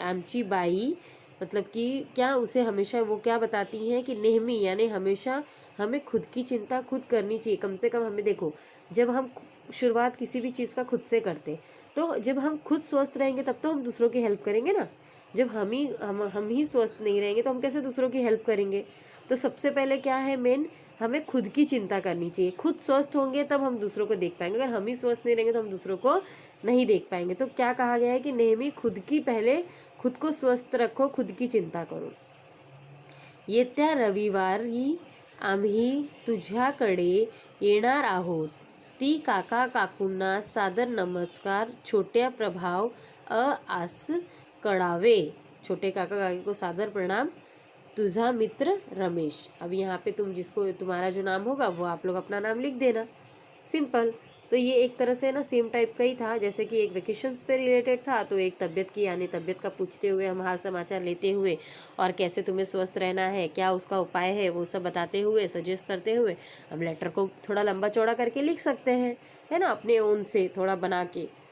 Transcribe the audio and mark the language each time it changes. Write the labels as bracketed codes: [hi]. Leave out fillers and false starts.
[mr] आमची बाई [hi] मतलब कि क्या उसे हमेशा वो क्या बताती हैं कि नेहमी यानी हमेशा हमें खुद की चिंता खुद करनी चाहिए। कम से कम हमें देखो, जब हम शुरुआत किसी भी चीज़ का खुद से करते, तो जब हम खुद स्वस्थ रहेंगे तब तो हम दूसरों की हेल्प करेंगे ना। जब हम ही स्वस्थ नहीं रहेंगे तो हम कैसे दूसरों की हेल्प करेंगे? तो सबसे पहले क्या है मेन, हमें खुद की चिंता करनी चाहिए। खुद स्वस्थ होंगे तब हम दूसरों को देख पाएंगे, अगर हम ही स्वस्थ नहीं रहेंगे तो हम दूसरों को नहीं देख पाएंगे। तो क्या कहा गया है कि नेहमी खुद को स्वस्थ रखो, खुद की चिंता करो। [mr] येत्या रविवारी आम्ही तुझ्याकडे येणार आहोत। ती काका काकूंना सादर नमस्कार, छोट्या प्रभाव आस कळावे। [hi] छोटे काका काकी को सादर प्रणाम, [mr] तुझा मित्र [hi] रमेश। अब यहाँ पे तुम्हारा जो नाम होगा वो आप लोग अपना नाम लिख देना, सिंपल। तो ये एक तरह से ना सेम टाइप का ही था, जैसे कि एक वेकेशंस पे रिलेटेड था, तो एक तबीयत की यानी तबीयत का पूछते हुए हम हाल समाचार लेते हुए और कैसे तुम्हें स्वस्थ रहना है, क्या उसका उपाय है, वो सब बताते हुए सजेस्ट करते हुए हम लेटर को थोड़ा लंबा चौड़ा करके लिख सकते हैं, है ना, अपने ओन से थोड़ा बना के।